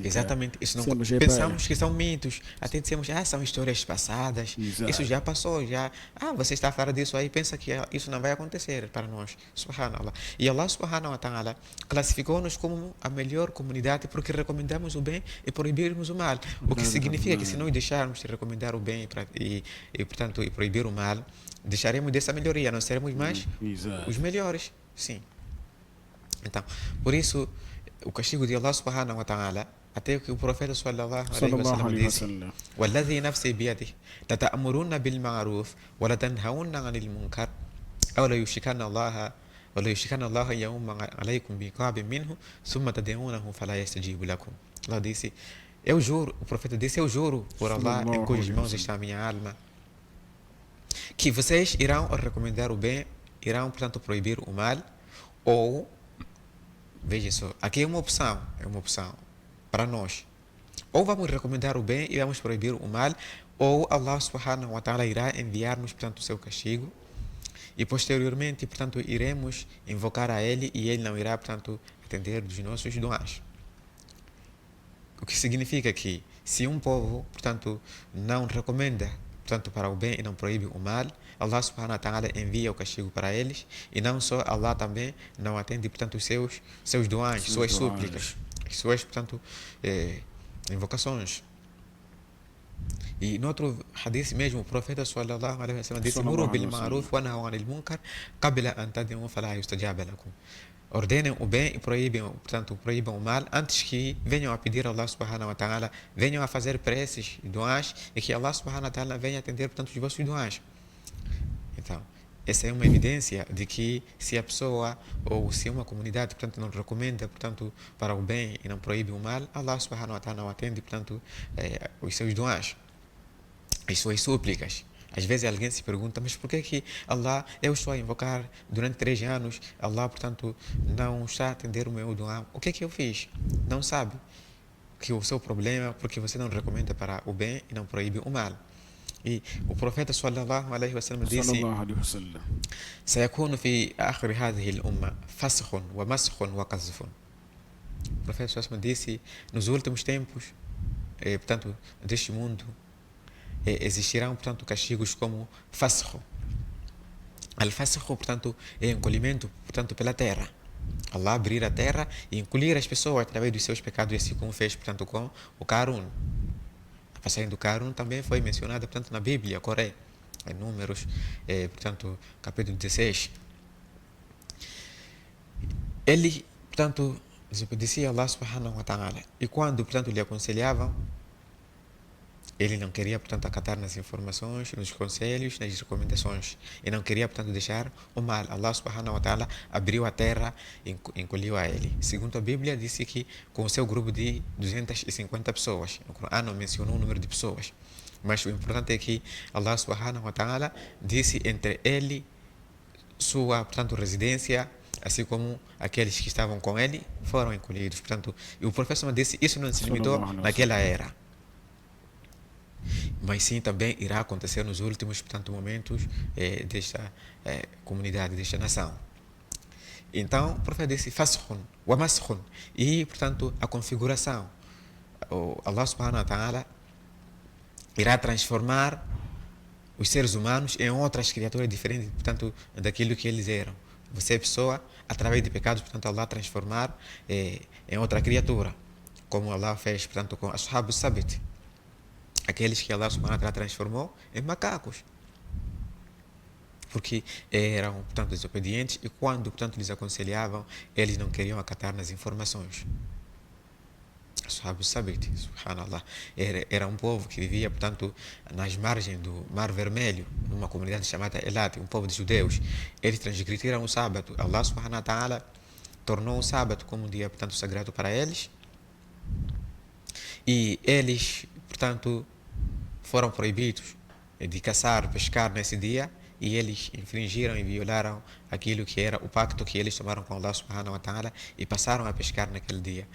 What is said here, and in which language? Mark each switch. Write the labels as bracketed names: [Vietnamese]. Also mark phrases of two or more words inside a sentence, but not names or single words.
[Portuguese] Exatamente, isso não pensamos que são mitos, até dizemos, são histórias passadas. Exato. Isso já passou, já. Você está a falar disso aí, pensa que isso não vai acontecer para nós. Subhanallah. E Allah [Arabic] سبحانه وتعالى [Portuguese] classificou-nos como a melhor comunidade porque recomendamos o bem e proibirmos o mal. O que significa que se nós deixarmos de recomendar o bem portanto, e proibir o mal, deixaremos dessa melhoria, não seremos mais os melhores. Sim. Então, por isso, o castigo de Allah [Arabic] سبحانه وتعالى, [Portuguese] até que o profeta [Arabic] صلى الله عليه وسلم [Portuguese] disse, [Arabic] والذي نفسي بيده لتأمرون بالمعروف ولا تنهون عن المنكر أو لا يشركن الله يوم عليكم بعقاب منه ثم تدعونه فلا يستجيب لكم. [Portuguese] Allah disse, eu juro, o profeta disse, eu juro por Allah em cujas mãos está a minha alma, que vocês irão recomendar o bem, irão, portanto, proibir o mal, ou veja só, aqui é uma opção para nós. Ou vamos recomendar o bem e vamos proibir o mal, ou Allah [Arabic] سبحانه وتعالى [Portuguese] irá enviar-nos, portanto, o seu castigo, e posteriormente, portanto, iremos invocar a Ele e Ele não irá, portanto, atender dos nossos duas. O que significa que se um povo, portanto, não recomenda, portanto, para o bem e não proíbe o mal, Allah [Arabic] سبحانه وتعالى [Portuguese] envia o castigo para eles, e não só Allah também não atende, portanto, os seus duas, suas súplicas, suas, portanto, invocações. E no outro hadith mesmo, o profeta [Arabic] صلى الله عليه وسلم [Portuguese] disse, [Arabic] مروا بالمعروف وانهوا عن المنكر قبل أن تدعوا فلا يستجاب لكم. [Portuguese] Ordenem o bem e proíbam o mal antes que venham a pedir a Allah [Arabic] سبحانه وتعالى, [Portuguese] venham a fazer preces e duas, e que Allah [Arabic] سبحانه وتعالى [Portuguese] venha atender, portanto, os vossos duas. Então, essa é uma evidência de que se a pessoa ou se uma comunidade, portanto, não recomenda, portanto, para o bem e não proíbe o mal, Allah [Arabic] سبحانه وتعالى [Portuguese] não atende, portanto, os seus duas, as suas súplicas. Às vezes alguém se pergunta, mas por que Allah, eu estou a invocar durante 3 anos, Allah, portanto, não está a atender o meu dua? O que eu fiz? Não sabe que o seu problema é porque você não recomenda para o bem e não proíbe o mal. E o profeta [Arabic] صلى الله عليه وسلم [Portuguese] disse, [Arabic] سيكون في آخر هذه الأمة فسخ ومسخ وقذف. [Portuguese] O profeta [Arabic] صلى الله عليه وسلم [Portuguese] disse, nos últimos tempos, portanto, deste mundo, existirão, portanto, castigos como fasakh. Al-fasakh, portanto, é encolhimento, portanto, pela terra. Allah abrir a terra e encolher as pessoas através dos seus pecados, assim como fez, portanto, com o Qarun. A passagem do Qarun também foi mencionada, portanto, na Bíblia, Coré, em Números, portanto, capítulo 16. Ele, portanto, desobedecia Allah [Arabic] سبحانه وتعالى. [Portuguese] E quando, portanto, lhe aconselhavam, Ele não queria, portanto, acatar nas informações, nos conselhos, nas recomendações. E não queria, portanto, deixar o mal. Allah [Arabic] سبحانه وتعالى [Portuguese] abriu a terra e encolheu a ele. Segundo a Bíblia, disse que com o seu grupo de 250 pessoas. O Corão não mencionou o número de pessoas. Mas o importante é que Allah [Arabic] سبحانه وتعالى [Portuguese] disse entre ele, sua, portanto, residência, assim como aqueles que estavam com ele, foram encolhidos. Portanto, e o profeta disse, isso não se limitou naquela era. Mas sim, também irá acontecer nos últimos, portanto, momentos desta comunidade, desta nação. Então, o profeta disse, [Arabic] فسخ ومسخ. [Portuguese] E, portanto, a configuração. Allah [Arabic] سبحانه وتعالى [Portuguese] irá transformar os seres humanos em outras criaturas diferentes, portanto, daquilo que eles eram. Você, pessoa, através de pecados, portanto, Allah transformar em outra criatura. Como Allah fez, portanto, com Ashab al-Sabit. Aqueles que Allah [Arabic] سبحانه وتعالى [Portuguese] transformou em macacos. Porque eram, portanto, desobedientes e quando, portanto, lhes aconselhavam, eles não queriam acatar nas informações. Ashab al-Sabit, subhanallah, era um povo que vivia, portanto, nas margens do Mar Vermelho, numa comunidade chamada Elat, um povo de judeus. Eles transgrediram o sábado. Allah [Arabic] سبحانه وتعالى [Portuguese] tornou o sábado como um dia, portanto, sagrado para eles. E eles, portanto, foram proibidos de caçar, pescar nesse dia, e eles infringiram e violaram aquilo que era o pacto que eles tomaram com Allah [Arabic] سبحانه وتعالى [Portuguese] e passaram a pescar naquele dia.